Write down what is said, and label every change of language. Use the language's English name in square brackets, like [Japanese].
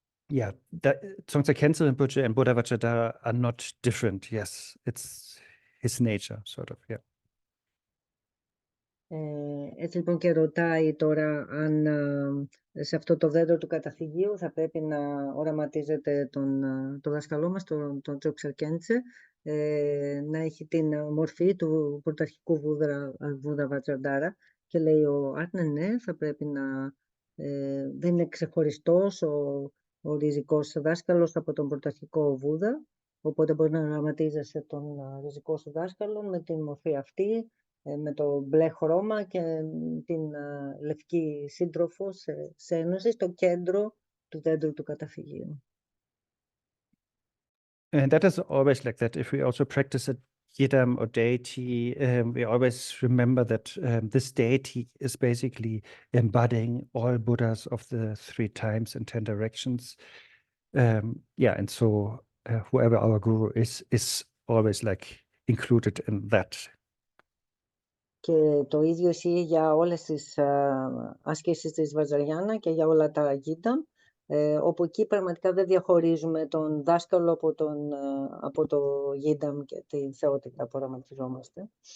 [English] Yeah, Tsongtse Khyentse Rinpoche and Buddha Vajradhara are not different. Yes, it's his nature, sort of. Yeah. [Greek] Έτσι λοιπόν και ρωτάει τώρα αν σε αυτό το δέντρο του καταφυγίου θα πρέπει να οραματίζεται το δάσκαλό μας, τον Tsongtse Khyentse, να έχει την μορφή του πρωταρχικού Βούδα Βατζαντάρα, και λέει ο Άρνε, ναι, θα πρέπει να δεν είναι ξεχωριστός ο ριζικός δάσκαλος από τον πρωταρχικό Βούδα, οπότε μπορεί να οραματίζεσαι τον ριζικό σου δάσκαλο με την μορφή αυτή, με το μπλε χρώμα και την λευκή σύντροφο σε ένωση στο κέντρο του δέντρου του καταφυγίου. [English] And that is always like that. If we also practice a yidam or deity, we always remember that this deity is basically embodying all Buddhas of the 3 times and 10 directions. Yeah, and so whoever our guru is always like included in that. [Greek] Και το ίδιο ισχύει για όλες τις ασκήσεις της Βαζαριάνα και για όλα τα γίδα, όπου εκεί πραγματικά δεν διαχωρίζουμε τον δάσκαλο από το γίδαμ και τη θεότητα που οραματιζόμαστε.